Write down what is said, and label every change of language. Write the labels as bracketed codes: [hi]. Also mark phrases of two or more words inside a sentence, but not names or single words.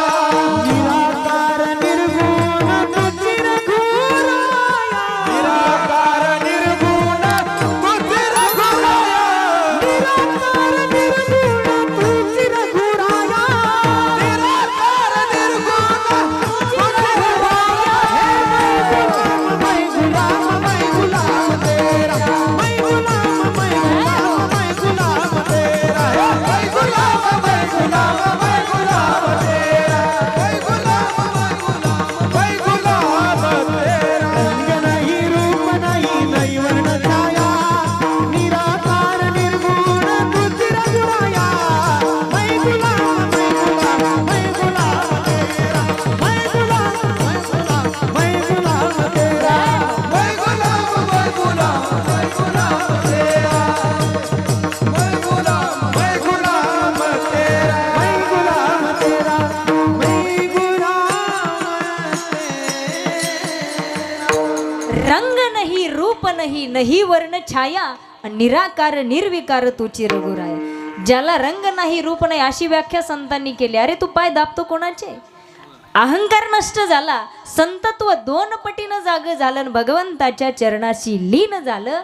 [mr] निराकार निर्गुण तुझी रघुराया. निराकार निर्गुण तुझी रघुराया. निराकार निर्गुण तुझी रघुराया. निराकार निर्गुण तुझी रघुराया. [hi] मैं गुलाम, मैं गुलाम तेरा. मैं गुलाम, मैं गुलाम, मैं गुलाम तेरा. मैं गुलाम, मैं गुलाम, मैं गुलाम तेरा. मैं गुलाम, मैं गुलाम, मैं गुलाम तेरा. रंग नहीं, रूप नहीं, नहीं वर्ण छाया. [mr] निराकार निर्गुण तुझी रघुराया. [hi] मैं गुलाम, मैं गुलाम, मैं गुलाम तेरा. मैं गुलाम, मैं गुलाम, मैं गुलाम तेरा. मैं गुलाम, मैं गुलाम, मैं गुलाम तेरा. मैं गुलाम, मैं गुलाम तेरा. मैं गुलाम तेरा. मैं गुलाम तेरा. [mr] रंग नाही, रूप नाही, नाही वर्ण छाया, आणि निराकार निर्विकार तुची रघुराया. ज्याला रंग नाही, रूप नाही, अशी व्याख्या संतांनी केली. अरे तू पाय दाबतो कोणाचे? अहंकार नष्ट झाला, संतत्व 2 पटीनं जाग झालं आणि भगवंताच्या चरणाशी लीन झालं.